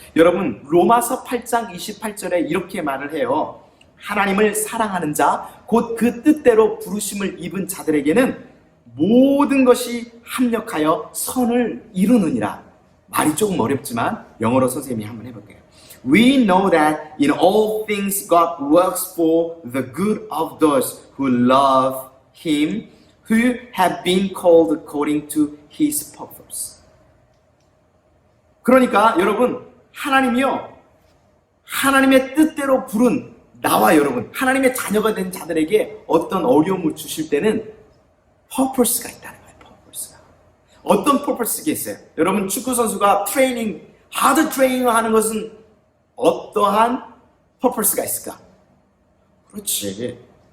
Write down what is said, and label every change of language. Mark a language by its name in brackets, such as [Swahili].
[Korean] 여러분 로마서 8장 28절에 이렇게 말을 해요. 하나님을 사랑하는 자 곧 그 뜻대로 부르심을 입은 자들에게는 모든 것이 합력하여 선을 이루느니라. 말이 조금 어렵지만 영어로 선생님이 한번 해볼게요. [English] We know that in all things God works for the good of those who love Him, who have been called according to His purpose. [Korean] 그러니까 여러분 하나님이요 하나님의 뜻대로 부른 나와 여러분 하나님의 자녀가 된 자들에게 어떤 어려움을 주실 때는 purpose가 있다는 거예요. purpose가. 어떤 purpose가 있어요? 여러분 축구 선수가 하드 트레이닝을 하는 것은 어떠한 purpose가 있을까? 그렇지.